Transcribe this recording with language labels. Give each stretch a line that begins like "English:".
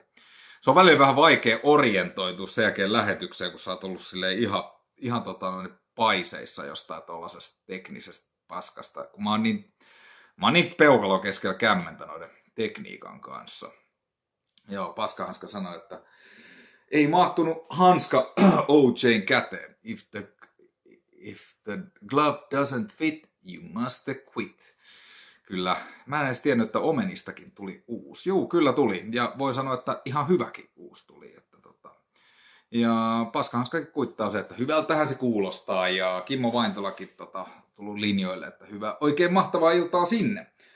Finnish: Ja se on välillä vähän vaikea orientoitua sen jälkeen lähetykseen, kun sä oot ollut silleen ihan paiseissa jostain tuollaisesta teknisestä paskasta. Kun mä oon niin peukalo keskellä kämmentä noiden tekniikan kanssa. Joo, Paskahanska sanoi, että ei mahtunut hanska OJ:n käteen.
English: If the glove doesn't fit, you must quit.
Finnish: Kyllä, mä en edes tiennyt, että Omenistakin tuli uusi. Juu, kyllä tuli. Ja voi sanoa, että ihan hyväkin uusi tuli. Ja Paskahanskakin kuittaa se, että hyvältähän se kuulostaa. Ja Kimmo Vaintolakin tullut linjoille, että hyvä, oikein mahtavaa iltaa sinne.